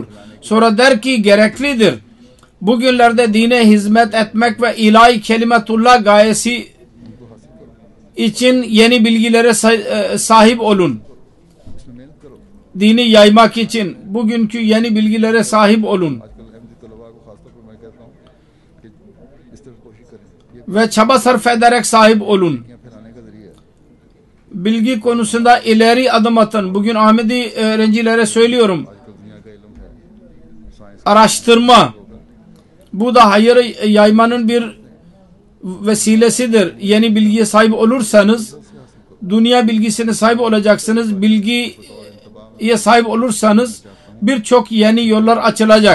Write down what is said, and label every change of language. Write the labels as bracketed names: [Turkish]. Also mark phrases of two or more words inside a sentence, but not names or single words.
[Turkish] Sonra der ki gereklidir. Bugünlerde dine hizmet etmek ve ilahi kelimetullah gayesi için yeni bilgilere sahip olun. dini yaymak için bugünkü yeni bilgilere sahip olun [Urdu] آجکل احمدی طلبا کو خاص طور پر میں کہتا ہوں کہ اس طرح کوشش کریں، یہ [Turkish] ve çaba sarf ederek sahip olun. [Urdu] یہاں پھیلانے کا ذریعہ ہے. [Turkish] Bilgi konusunda ileri adım atın. Bugün Ahmedi öğrencilere söylüyorum. [Urdu] آجکل دنیا کا علم ہے، سائنس [Turkish] Araştırma. Bu da hayır yaymanın bir vesilesidir. Yeni bilgiye sahip olursanız dünya bilgisine sahip olacaksınız. Bilgiye sahip olursanız birçok yeni yollar açılacak.